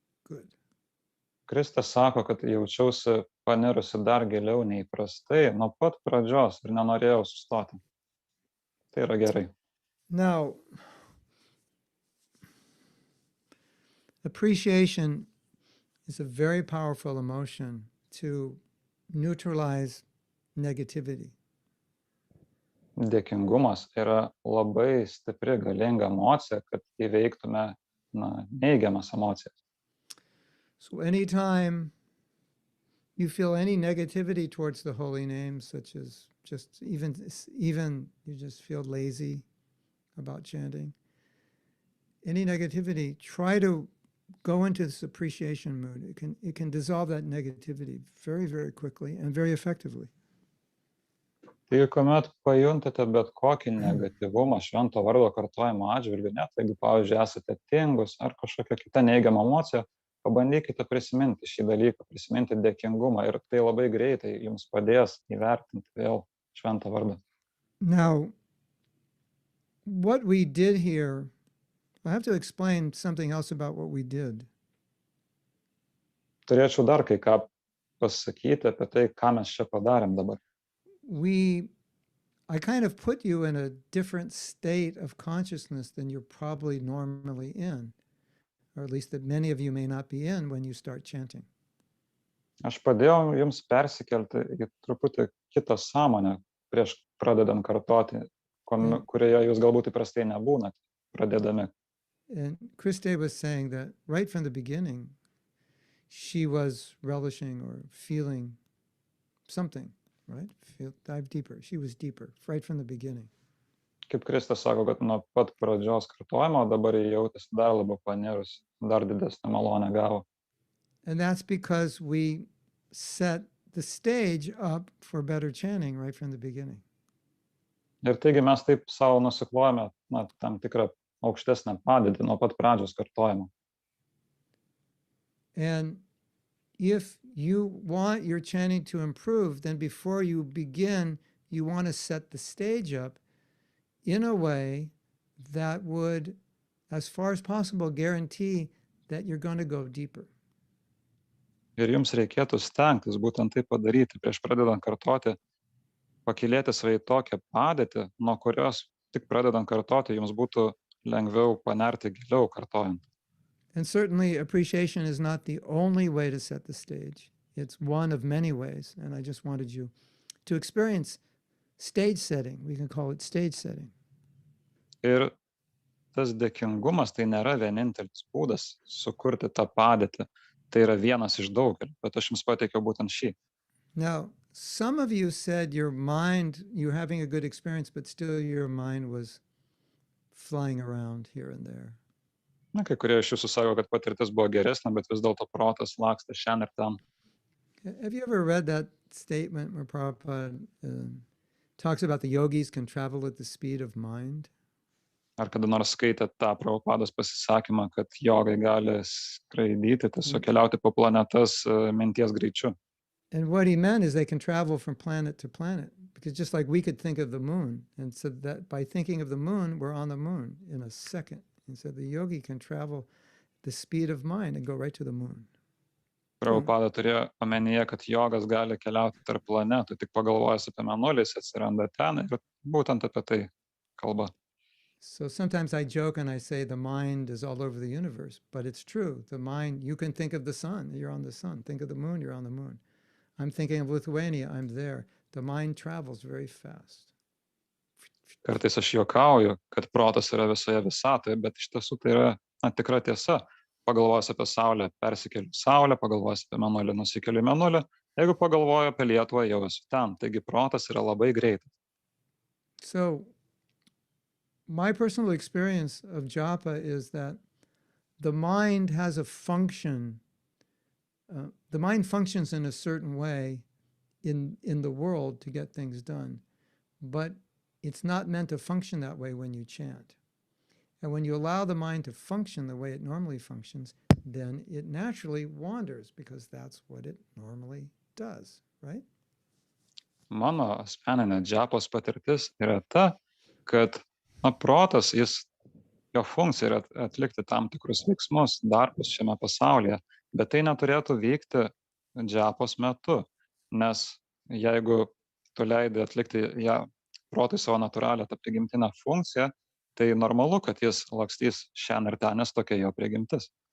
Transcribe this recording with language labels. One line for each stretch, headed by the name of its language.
English: Good.
Lithuanian: Kristė sako, kad jaučiausi panirusi dar giliau nei įprastai nuo pat pradžios ir nenorėjau sustoti. Tai yra gerai.
English: Now, appreciation is a very powerful emotion to neutralize negativity.
Lithuanian: Dėkingumas yra labai stipri, galinga emocija, kad įveiktume neigiamas emocijas.
English: So anytime you feel any negativity towards the holy name, such as just even you just feel lazy about chanting, any negativity, try to go into this appreciation mood. It can dissolve that negativity very, very quickly and very effectively.
Lithuanian: Tai kuomet pajuntate bet kokį negatyvumą švento vardo kartojimo atžvilgiu, net jeigu, pavyzdžiui, esate tingus ar kažkokia kita neigiama emocija, pabandykite prisiminti šį dalyką, prisiminti dėkingumą ir tai labai greitai jums padės įvertinti vėl šventą vardą.
English: Now, what we did here, I have to explain something else about what we did.
Lithuanian: Turėčiau dar kai ką pasakyti apie tai, ką mes čia padarėm dabar.
English: I kind of put you in a different state of consciousness than you're probably normally in, or at least that many of you may not be in when you start chanting.
Lithuanian: Aš padėjau jums persikelti į truputį kitą sąmonę prieš pradedant kartoti, kurioje jūs galbūt įprastai nebūnate pradėdami.
English: And Christe was saying that right from the beginning, she was relishing or feeling something. Right? Dive deeper. She was deeper right from the beginning.
Lithuanian: Kaip Kristas sako, kad nuo pat pradžios kartojimo dabar jį jautėsi dar labiau panirus, dar didesnę malonę gavo.
English: And that's because we set the stage up for better chanting right from the beginning.
Lithuanian: Ir taigi mes taip savo nusiklojame tam tikrą aukštesnę padėtį nuo pat pradžios kartojimo.
English: And if you want your chanting to improve, then before you begin, you want to set the stage up in a way that would, as far as possible, guarantee that you're going to go deeper.
Lithuanian: Ir jums reikėtų stengtis būtent tai padaryti prieš pradedant kartoti, pakylėti save į tokią padėtį, nuo kurios tik pradedant kartoti jums būtų lengviau panerti giliau kartojant.
English: And certainly appreciation is not the only way to set the stage. It's one of many ways. And I just wanted you to experience stage setting. We can call it stage setting.
Lithuanian: Ir tas dėkingumas tai nėra vienintelis būdas sukurti tą padėtį. Tai yra vienas iš daugelio, bet aš jums pateikiau būtent šį.
English: Now, some of you said your mind, you're having a good experience, but still your mind was flying around here and there.
Lithuanian: Na, kai kurie iš jūsų sako, kad patirtis buvo geresnė, bet vis dėlto protas lakstė šiandien ir ten.
English: Have you ever read that statement where Prabhupada talks about the yogis can travel at the speed of mind?
Lithuanian: Ar kada nors skaitėt tą Prabhupados pasisakymą, kad jogai gali skraidyti, tiesiog keliauti po planetas minties greičiu?
English: And what he meant is they can travel from planet to planet, because just like we could think of the moon, and so that by thinking of the moon, we're on the moon in a second. And so the yogi can travel the speed of mind and go right to the moon.
Lithuanian: Prabhupada turėjo omenyje, kad jogas gali keliauti tarp planetų, tik pagalvojęs apie mėnulį, jis atsiranda ten ir būtent apie tai kalba.
English: So sometimes I joke and I say the mind is all over the universe, but it's true. The mind, you can think of the sun, you're on the sun. Think of the moon, you're on the moon. I'm thinking of Lithuania, I'm there. The mind travels very fast.
Lithuanian: Kartais aš juokauju, kad protas yra visoje visatoje, bet iš tiesų tai yra tikra tiesa. Pagalvojus apie Saulę, persikeliu Saulę, pagalvojus apie Mėnulį, nusikeliu į Mėnulį. Jeigu pagalvoju apie Lietuvą, jau esu ten. Taigi protas yra labai greitas.
English: So my personal experience of japa is that the mind has a function. The mind functions in a certain way in the world to get things done, but it's not meant to function that way when you chant. And when you allow the mind to function the way it normally functions, then it naturally wanders because that's what it normally does, right?
Lithuanian: Mano asmeninė Džapos patirtis yra ta, kad protas, jo funkcija yra atlikti tam tikrus veiksmus, darbus šiame pasaulyje, bet tai neturėtų vykti Džapos metu, nes jeigu tu leidi atlikti protui savo natūralią tą prigimtinę funkciją, tai normalu, kad jis lakstys šiandien ir ten, nes tokia jo prigimtis.